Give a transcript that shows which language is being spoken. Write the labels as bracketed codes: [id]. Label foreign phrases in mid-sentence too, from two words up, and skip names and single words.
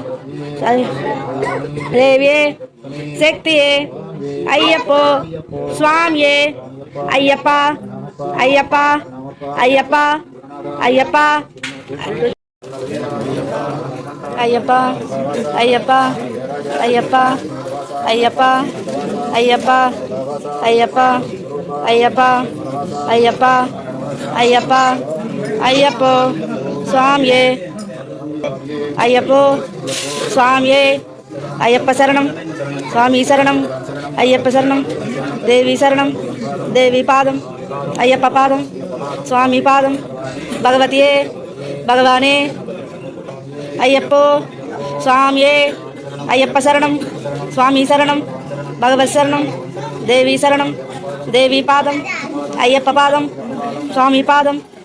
[ta] தேவியே சக்தியே ஐயப்போ சுவாமியே ஐயப்பா ஐயப்பா ஐயப்பா ஐயப்பா ஐயப்பா ஐயப்பா ஐயப்பா ஐயப்பா ஐயப்பா ஐயப்பா ஐயப்பா ஐயப்பா ஐயப்பா ஐயப்போ சுவாமியே [te] అయ్యప్పో స్వామియే అయ్యప్ప శరణం స్వామి శరణం అయ్యప్ప శరణం దేవి శరణం దేవి పాదం అయ్యప్ప పాదం స్వామి పాదం భగవతియే భగవానే అయ్యప్పో స్వామియే అయ్యప్ప శరణం స్వామి శరణం భగవత్ శరణం దేవి శరణం దేవి పాదం అయ్యప్ప పాదం స్వామి పాదం